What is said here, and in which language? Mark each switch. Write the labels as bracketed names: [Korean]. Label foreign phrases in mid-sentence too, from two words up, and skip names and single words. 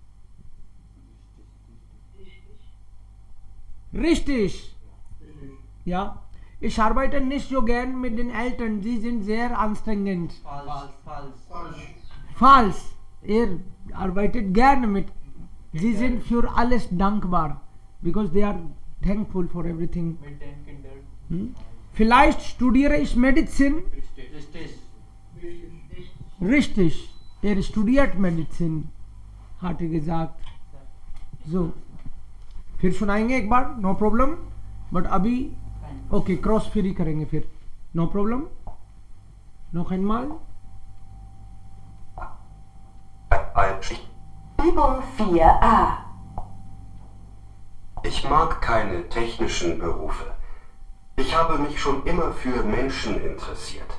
[German] Richtig. Ja. Ich arbeite nicht so gern mit den Eltern, sie sind sehr anstrengend. Falsch. Falsch. Er arbeitet gerne mit. Sie sind für alles dankbar. [English] Because they are thankful for everything. [German] Mit den Kindern. Vielleicht studiere ich Medizin. Richtig. Richtig. Er studiert Medizin, hat er gesagt. So. [Hindi] फिर सुनाएंगे एक बार, [English] no problem. [Hindi] बट अभी ओके क्रॉस फ्री करेंगे फिर. [English] no problem. [German] Noch einmal. Übung 4a. Ich mag keine technischen Berufe. Ich habe mich schon immer für Menschen interessiert.